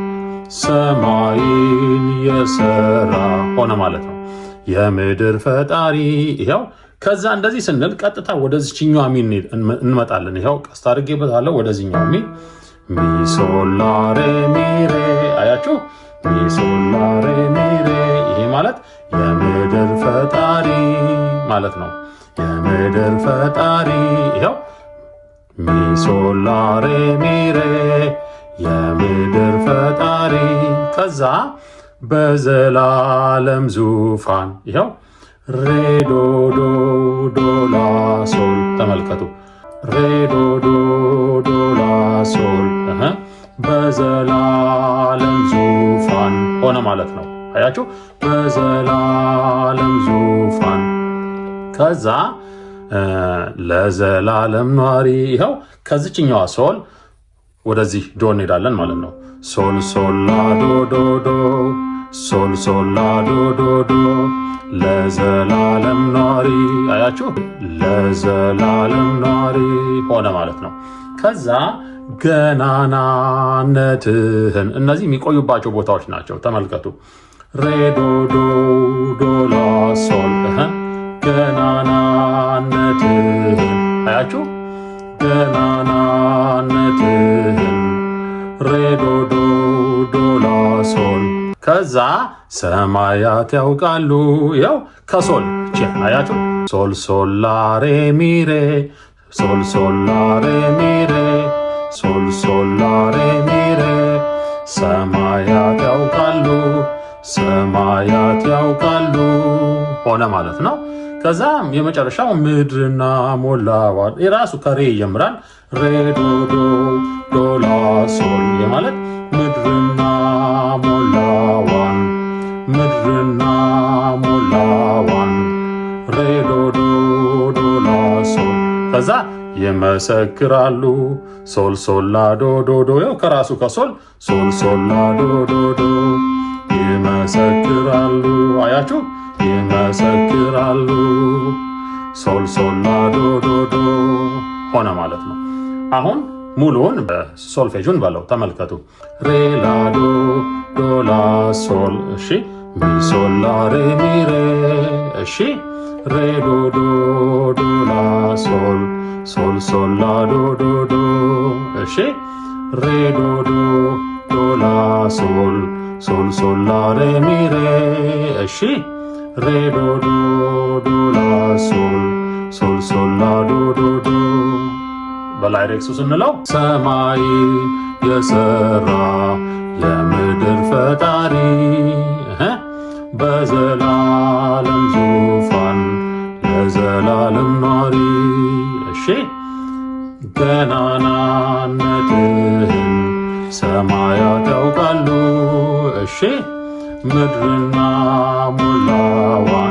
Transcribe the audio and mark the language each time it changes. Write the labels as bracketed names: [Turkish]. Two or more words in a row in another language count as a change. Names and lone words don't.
[Amharic] ሰማይን የሰራ ሆነ ማለት ነው። የምድር ፈጣሪ ይኸው። ከዛ እንደዚህ ስንል ቀጥታ ወደዚህኛው ሚ እንመጣለን። ይኸው ቀስት አድርጌበታለሁ። ወደዚህኛው ሚ ሚሶላሬ ሚሬ አያችሁ፣ ሚሶላሬ ሚሬ ይሄ ማለት የምድር ፈጣሪ ማለት ነው። የምድር ፈጣሪ ይኸው ሚሶላሬ ሚሬ የምድር ፈጣሪ። ከዛ በዘላለም ዙፋን ይኸው ሬ ዶ ዶ ዶ ላ ሶል ተመልከቱ። ሬ ዶ ዶ ዶ ላ ሶል በዘላለም ዙፋን ሆነ ማለት ነው። አያችሁ፣ በዘላለም ዙፋን። ከዛ ለዘላለም ኗሪ ይኸው ከዚችኛዋ ሶል ወደዚህ ዶ እንሄዳለን ማለት ነው። ሶል ሶል ላ ዶ ዶ ዶ ሶል ሶል ላ ዶ ዶ ዶ ለዘላለም ኗሪ አያችሁ፣ ለዘላለም ኗሪ ሆነ ማለት ነው። ከዛ ገናናነትህን እነዚህ የሚቆዩባቸው ቦታዎች ናቸው። ተመልከቱ። ሬ ዶ ዶ ዶ ላ ሶል ገናናነትህን አያችሁ፣ ገናናነትህን ሬ ዶ ዶ ዶ ላ ሶል። ከዛ ሰማያት ያውቃሉ ያው ከሶል አያችሁ፣ ሶል ሶል ላ ሬ ሚሬ ሶል ሶል ላ ሬ ሚሬ ሶል ሶል ላ ሬ ሚሬ ሰማያት ያውቃሉ ሰማያት ያውቃሉ ሆነ ማለት ነው። ከዛም የመጨረሻው ምድርና ሞላዋን የራሱ ከሬ ይጀምራል። ሬ ዶ ዶ ዶ ላ ሶል የማለት ምድርና ሞላዋን ምድርና ሞላዋን ሬ ዶ ዶ ዶ ላ ሶል። ከዛ ይመሰክራሉ ሶል ሶል ላ ዶ ዶ ዶ ያው ከራሱ ከሶል ሶል ሶል ላ ዶ ዶ ዶ ይመሰክራሉ አያችሁ፣ ይመሰክራሉ ሶል ሶል ላ ዶ ዶ ዶ ሆነ ማለት ነው። አሁን ሙሉውን በሶልፌጁን በለው ተመልከቱ። ሬ ላ ዶ ዶ ላ ሶል እሺ፣ ሚ ሶል ላ ሬ ሚ ሬ እሺ፣ ሬ ዶ ዶ ዶ ላ ሶል ሶል ሶል ላ ዶ ዶ ዶ እሺ፣ ሬ ዶ ዶ ዶ ላ ሶል ሶል ሶል ላ ሬ ሚ ሬ እሺ፣ ሬ ዶ ዶ ዶ ላ ሶል ሶል ሶል ላ ዶ ዶ ዶ። በላይ ሬክሱ ስንለው ሰማይ የሰራ የምድር ፈጣሪ በዘላለም ዙፋን ለዘላለም ኗሪ እሺ፣ ገናናነትህን ሰማያት ያውቃሉ እሺ፣ ምድርና ሞላዋ